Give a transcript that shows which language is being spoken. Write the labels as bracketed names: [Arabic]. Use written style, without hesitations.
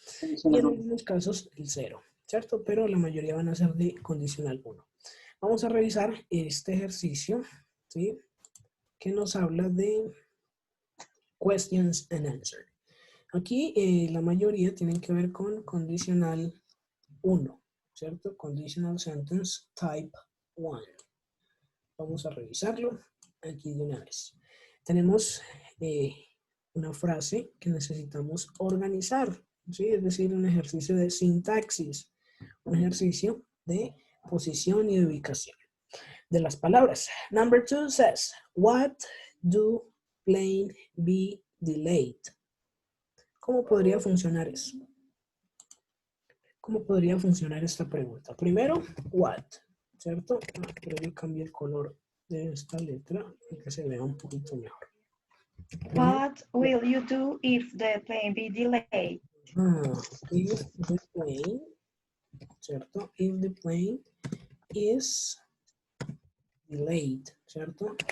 [Spanish] Y en algunos casos el 0, ¿cierto? Pero la mayoría van a ser de condicional 1. Vamos a revisar este ejercicio, ¿sí? Que nos habla de [English] questions and answers. [Spanish] Aquí la mayoría tienen que ver con condicional 1, ¿cierto? [English] Conditional sentence type 1. [Spanish] Vamos a revisarlo aquí de una vez. Tenemos una frase que necesitamos organizar, ¿sí? Es decir, un ejercicio de sintaxis, un ejercicio de posición y de ubicación de las palabras. [English] Number 2 says, what do plane be delayed? [Spanish] ¿Cómo podría funcionar eso? ¿Cómo podría funcionar esta pregunta? Primero, what, ¿cierto? Pero yo cambié el color de esta letra para que se vea un poquito mejor. [English] What will you do if the plane be delayed? If the plane, ¿cierto? If the plane is delayed, ¿cierto?